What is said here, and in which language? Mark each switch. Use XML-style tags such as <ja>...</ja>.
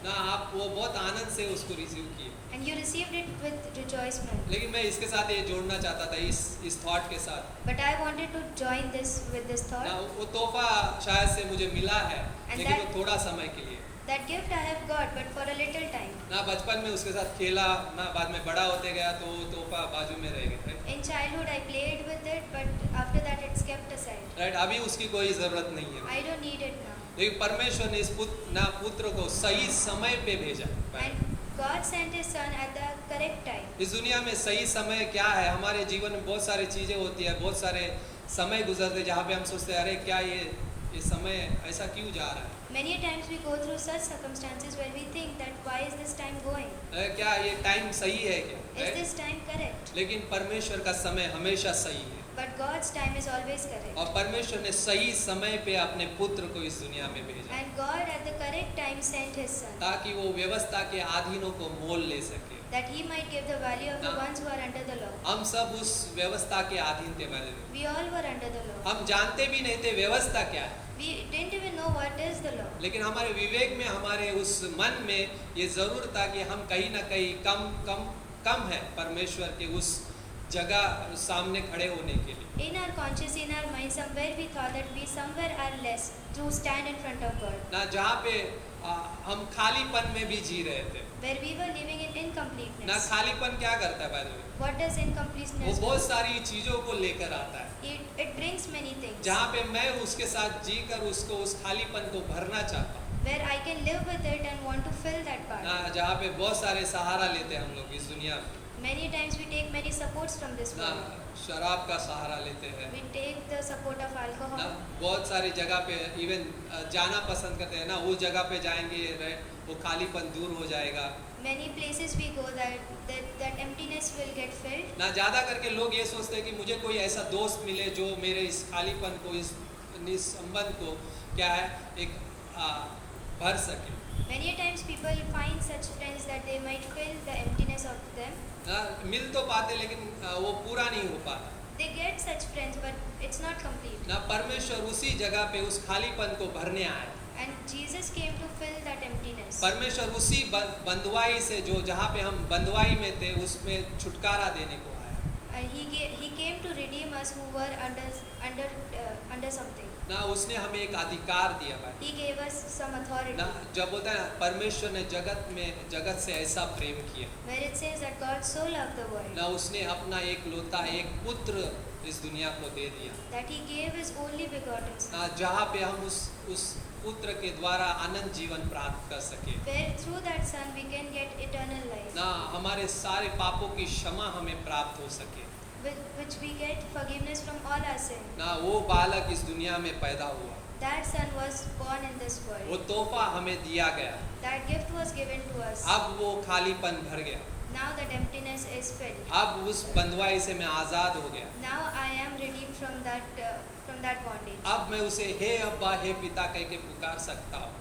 <hi>ना आप वो बहुत आनंद से उसको रिसीव किए</hi> <en>And you received it with rejoicement.</en> <hi>लेकिन मैं इसके साथ ये जोड़ना चाहता था इस थॉट के साथ</hi> <en>But I wanted to join this with this</en> <hi>ना</hi> <en>thought.</en> <hi>वो तोहफा शायद से मुझे मिला है</hi> <en>And</en> <hi>लेकिन</hi> <en>that-</en> <hi>वो थोड़ा समय के लिए</hi> <en>That gift I have got, but for a little time.</en> <hi>ना बचपन में उसके साथ खेला ना बाद में बड़ा होते गया तो वो तोहफा बाजू में रह गया</hi> <en>In childhood I played with it, but after that it's kept aside.</en> <hi>Right अभी उसकी कोई ज़रूरत नहीं है</hi> <en>I don't need it now.</en> <hi>लेकिन परमेश्वर ने इस पुत्र को सही समय पे भेजा</hi> <en>And God sent His Son at the correct time.</en> <hi>इस दुनिया में सही समय क्या है हमारे जीवन में बहुत सारी चीज़ें होती है बहुत सारे समय गुजरते जहाँ पे हम सोचते हैं अरे क्या ये समय ऐसा क्यों जा रहा है</hi> <en>Many times we go through such circumstances where we think that why is this time going?</en> <hi>क्या ये टाइम सही है क्या</hi> <en>Is right? this time correct?</en> <hi>लेकिन परमेश्वर का समय हमेशा सही है</hi> <en>But God's time is always correct.</en> <hi>और परमेश्वर ने सही समय पे अपने पुत्र को इस दुनिया में भेजा</hi> <en>And God at the correct time sent His Son,</en> <hi>ताकि वो व्यवस्था के अधीनों को मोल ले सके</hi> <en>that He might give the value of the</en> <hi>हाँ।</hi> <en>ones who are under the law.</en> <hi>हम सब उस व्यवस्था के अधीन थे पहले</hi> <en>We all were under the law.</en> <hi>हम जानते भी नहीं थे व्यवस्था क्या है</hi> <en>We didn't even know what is the law.</en> <hi>लेकिन हमारे विवेक में हमारे उस मन में ये जरूर था कि हम कहीं ना कहीं कम है परमेश्वर के उस जगह सामने खड़े होने के लिए</hi> <en>In our conscious, in our mind, somewhere we thought that we somewhere are less to stand in front of God.</en> <hi>ना जहाँ पे हम खालीपन में भी जी रहे थे</hi> <en>Where we were living in</en> <hi>ना</hi> <en>incompleteness.</en> <hi>खालीपन क्या करता है भाई</hi> <en>What does</en> <hi>वो</hi> <en>incompleteness</en> <hi>बहुत</hi> <en>do?</en> <hi>सारी चीजों को लेकर आता है</hi> <en>It brings many things.</en> <hi>जहाँ पे मैं उसके साथ जीकर उसको उस खालीपन को भरना चाहता हूँ</hi> <en>Where I can live with it and want to fill that part.</en> <hi>ना जहाँ पे बहुत सारे सहारा लेते हैं हम लोग इस दुनिया में</hi> <en>Many times we take many supports from this</en> <hi>ना</hi> <en>world.</en> <hi>शराब का सहारा लेते हैं</hi> <en>We take the support of</en> <hi>ना</hi> <en>alcohol.</en> <hi>बहुत सारी जगह पे इवन जाना पसंद करते हैं ना उस जगह पे जाएंगे right? वो खालीपन दूर हो जाएगा</hi> <en>Many places we go that emptiness will get filled.</en> <hi>ना ज़्यादा करके लोग ये सोचते हैं कि मुझे कोई ऐसा दोस्त मिले जो मेरे इस खालीपन को इस संबंध को क्या है एक भर सके</hi> <en>Many times people find such friends that they might fill the emptiness of them.</en> <hi>ना मिल तो पाते लेकिन वो पूरा नहीं हो पाता</hi> <en>They get such friends, but it's not complete.</en> <hi>ना परमेश्वर उसी जगह पे उस खालीपन को भरने आए</hi> <en>And Jesus came to fill that emptiness.</en> <hi>परमेश्वर उसी बंधुआई से जो जहाँ पे हम बंधुआई में थे उसमें छुटकारा देने को आया</hi> <en>And he came to redeem us who were under something.</en> <hi>ना उसने हमें एक अधिकार दिया भाई</hi> <en>He gave us some authority.</en> <hi>ना जब बोलता है ना परमेश्वर ने जगत से ऐसा प्रेम किया</hi> <en>Where it says that God so loved the world</en> <hi>ना उसने अपना एक लौता एक पुत्र इस दुनिया को दे दिया</hi> <en>that He gave His only begotten Son.</en> <hi>ना जहाँ पे हम उस पुत्र के द्वारा अनंत जीवन प्राप्त कर सके</hi> <en>Where through that Son we can get eternal life.</en> <hi>ना हमारे सारे पापों की क्षमा हमें प्राप्त हो सके</hi> <en>Which we get forgiveness from all our sin.</en> <hi>ना वो बालक इस दुनिया में पैदा हुआ</hi> <en>That Son was born in this</en> <hi>वो</hi> <en>world.</en> <hi>तोहफा हमें दिया गया</hi> <en>That gift was given to us.</en> <hi>अब वो खालीपन भर गया</hi> <en>Now that emptiness is filled.</en> <hi>अब उस बंधुआई से मैं आज़ाद हो गया</hi> <en>Now I am redeemed from that bondage.</en> <hi>अब मैं उसे हे अब्बा हे पिता कह के पुकार सकता हूँ</hi>